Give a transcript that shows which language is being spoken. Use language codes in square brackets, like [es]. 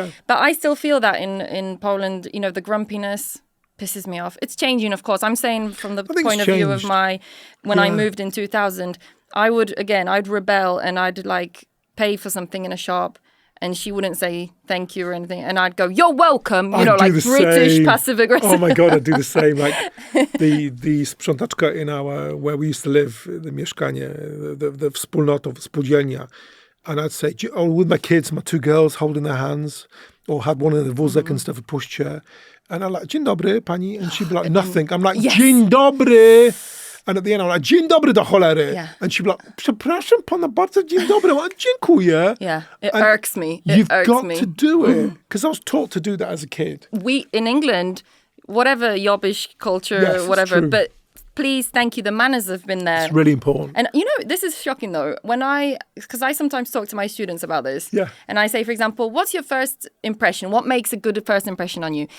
[en] But I still feel that in Poland, the grumpiness pisses me off. It's changing, of course. I'm saying from the point of view of when I moved in 2000, I'd rebel and I'd like pay for something in a shop and she wouldn't say thank you or anything. And I'd go, you're welcome. Like British passive aggressive. Oh my God, I'd do the same. Like the sprzątaczka where we used to live, the mieszkanie, the wspólnota, spółdzielnia. And I'd say, with my kids, my two girls holding their hands, or had one in the wózek and stuff, a pushchair. And I'm like, dzień dobry, pani. And she'd be like, nothing. I'm like, dzień dobry. And at the end, I'm like, dzień dobry do cholery. Yeah. [pl] And she'd be like, przepraszam pana bardzo, dzień dobry. [en] I'm like, dziękuję. Yeah, it irks me. You've got to do it. Because I was taught to do that as a kid. In England, whatever yobbish culture, whatever, but please, thank you. The manners have been there. It's really important. And this is shocking though. Because I sometimes talk to my students about this. Yeah. And I say, for example, what's your first impression? What makes a good first impression on you?